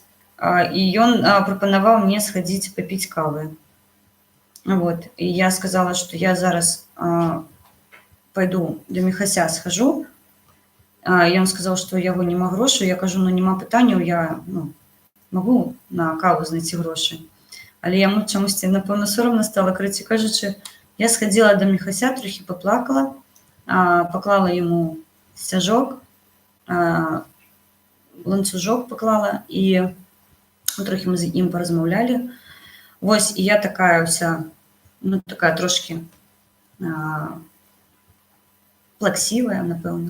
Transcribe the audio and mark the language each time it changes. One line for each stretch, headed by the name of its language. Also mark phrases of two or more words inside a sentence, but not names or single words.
Belarusian: І ён прапанаваў мне схадзіць папіць кавы. Вот. І я сказала, што я зараз пойду до Міхася схожу. Ён сказаў, што у яго няма грошай. Я кажу, нема пытанняў, я магу на каву знайти гроші. Але яму чамусьці, напэўна, сорамна стала, карацей кажучы, я схадзіла до Міхася, трохі паплакала, паклала яму сцяжок, ланцужок паклала, і трохі мы з ім паразмаўлялі. Вось, і я такая ўся, такая трошки плаксівая, напэўна.